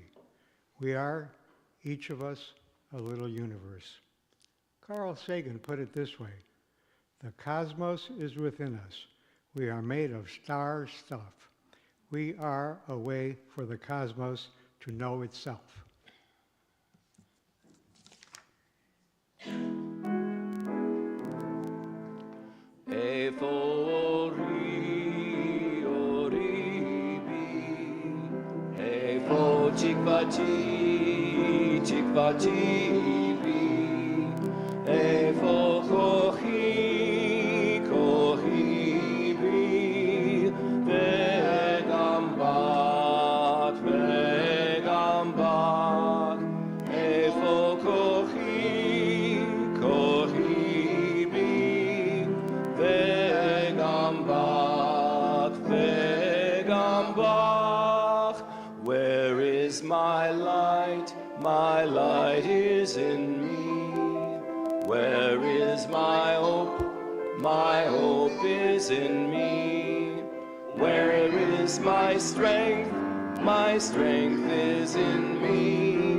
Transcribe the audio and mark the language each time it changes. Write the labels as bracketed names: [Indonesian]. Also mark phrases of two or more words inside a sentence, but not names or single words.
[English] We are, each of us, a little universe." Carl Sagan put it this way, "The cosmos is within us. We are made of star stuff. We are a way for the cosmos to know itself." [Hebrew] איפה אורי, אורי בי, איפה תקוותי, תקוותי בי, איפה כוחי, כוחי בי, וגם בת, וגם בת, איפה כוחי, כוחי בי, וגם בת, וגם בת. [English] Where is my light? My light is in me. Where is my hope? My hope is in me. Where is my strength? My strength is in me.